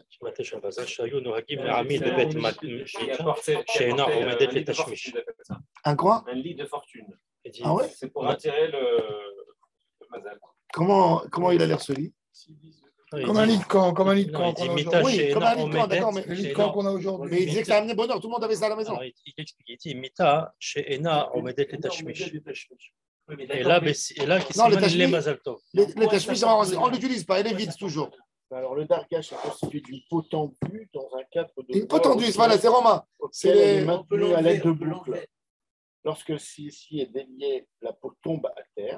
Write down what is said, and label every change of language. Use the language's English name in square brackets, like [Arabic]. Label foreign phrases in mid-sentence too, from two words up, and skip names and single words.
[French] Un quoi? Un lit de fortune. Ah ouais? C'est pour attirer le mazal. Comment il a l'air ce lit? Comme un lit de camp, qu'on a aujourd'hui. Oui, comme un lit de camp, d'accord, mais Le lit de camp qu'on a aujourd'hui. il disait que ça amenait bonheur, tout le monde avait ça à la maison. Il explique, il dit [Hebrew] מיטה שאינה עומדת לתשמיש. [French] Et là, qui s'appelle les [Hebrew] מזל טוב. [French] Les tashmish, on ne l'utilise pas, elle est vide toujours. Alors, le dargash est constitué d'une peau tendue dans un cadre de. Une peau tendue, voilà, c'est romain. Elle est maintenue à l'aide de boucles. Lorsque celui-ci est délié, la peau tombe à terre.